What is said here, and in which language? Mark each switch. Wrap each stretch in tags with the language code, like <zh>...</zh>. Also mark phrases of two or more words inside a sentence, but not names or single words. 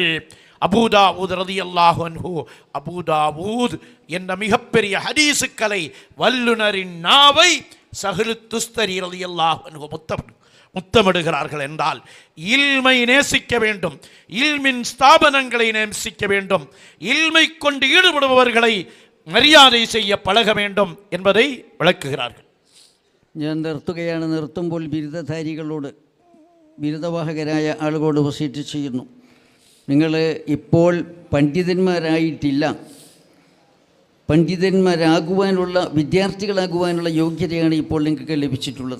<ta>அபூதாவூத் ரலியல்லாஹு அன்ஹு, அபூதாவூத் என்ற மிகப்பெரிய ஹதீஸுக்கலை வல்லுனரின் நாவை சஹ்லு துஸ்தரி ரலியல்லாஹு அன்ஹு முத்தமிடுகிறார்கள் என்றால் இல்மை நேசிக்க வேண்டும், இல்மின் ஸ்தாபனங்களை நேசிக்க வேண்டும், இல்மை கொண்டு ஈடுபடுபவர்களை മര്യാദ செய்ய பழக வேண்டும் என்பதை விளக்குகிறார்கள்.</ta> <ml>ഞാൻ നിർത്തുകയാണ്. നിർത്തുമ്പോൾ ബിരുദധാരികളോട്, ബിരുദവാഹകരായ ആളുകളോട് വസീയത്ത് ചെയ്യുന്നു, നിങ്ങൾ ഇപ്പോൾ പണ്ഡിതന്മാരായിട്ടില്ല, പണ്ഡിതന്മാരാകുവാനുള്ള, വിദ്യാർത്ഥികളാകുവാനുള്ള യോഗ്യതയാണ് ഇപ്പോൾ നിങ്ങൾക്ക് ലഭിച്ചിട്ടുള്ളത്.</ml>